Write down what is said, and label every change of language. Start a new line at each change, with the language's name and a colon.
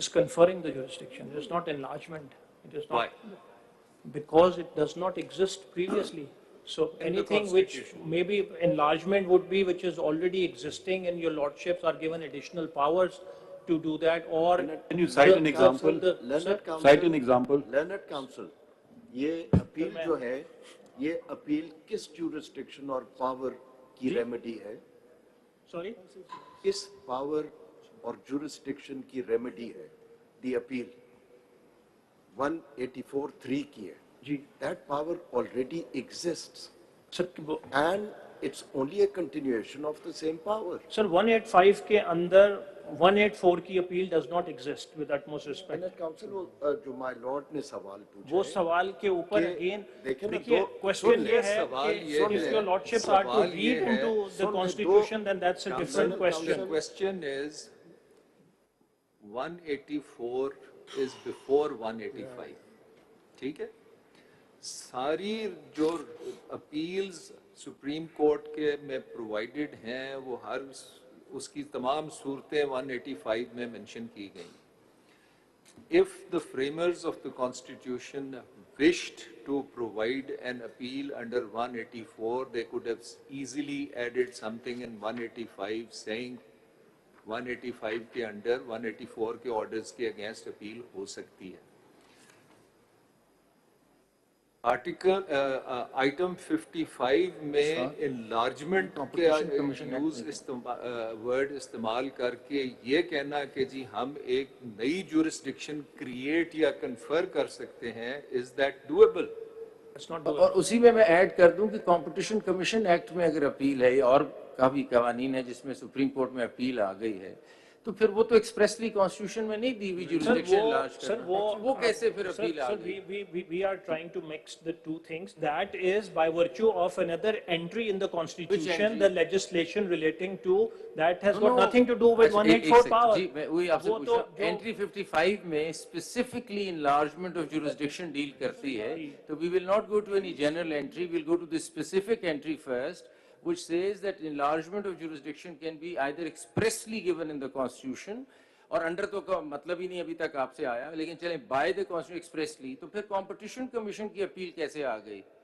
English: It's conferring the jurisdiction. It is not enlargement. It is not. Why? Because it does not exist previously. So anything which maybe enlargement would be which is already existing and your lordships are given additional powers to do that, or Can you cite an example? Cite an example. Learned Council,
Hindi: ये appeal जो है, ये appeal किस jurisdiction और power की remedy है?
English: Sorry?
Hindi: किस power और jurisdiction की remedy है?
English: The appeal 184(3)
Hindi: की है.
English: That power already exists. Sir, and it's only a continuation of the same power. Sir, 185
Hindi: के अंदर
English: 184 की appeal does not exist with utmost respect. Learned Council
Hindi: जो
English: my lord
Hindi: ने सवाल पूछा वो है, सवाल के ऊपर again देखिए
English: question ये है कि if your lordships are to read into the constitution, then that's a different question. The question is 184 is before 185.
Hindi: ठीक है?
English: सारी जो appeals
Hindi: सुप्रीम कोर्ट के में प्रोवाइडेड हैं वो हर उसकी तमाम सूरतें 185 में मेंशन की गई. If the framers of the Constitution wished to provide an appeal under 184, they could have easily added something in 185 saying 185 के अंडर 184 के ऑर्डर्स के अगेंस्ट अपील हो सकती है. आर्टिकल आइटम 55 में enlargement के यूज वर्ड इस्तेमाल करके ये कहना कि जी हम एक नई jurisdiction क्रिएट या कन्फर कर सकते हैं,
English: is that doable?
Hindi: और उसी में मैं ऐड कर दूं कि कंपटीशन कमीशन एक्ट में अगर अपील है और काफी कवानीन है जिसमें सुप्रीम कोर्ट में अपील आ गई है, तो फिर वो तो एक्सप्रेसली कॉन्स्टिट्यूशन में नहीं दी हुई जुरिसडिक्शन लार्ज सर वो कैसे फिर अपील आ गई?
English: we are trying to mix the two things. That is by virtue of another entry in the constitution, the legislation relating to that has got nothing to do with 184 power.
Hindi: जी मैं वही आपसे पूछ रहा हूं,
English: entry 55 में specifically enlargement of jurisdiction
Hindi: deal करती है,
English: तो we will not go to any general entry, we will go to the specific entry first, which says that enlargement of jurisdiction can be either expressly given in the constitution
Hindi: और under तो का मतलब ही नहीं अभी तक आपसे आया, लेकिन चले
English: by the constitution expressly,
Hindi: तो फिर कंपटीशन कमीशन की अपील कैसे आ गई?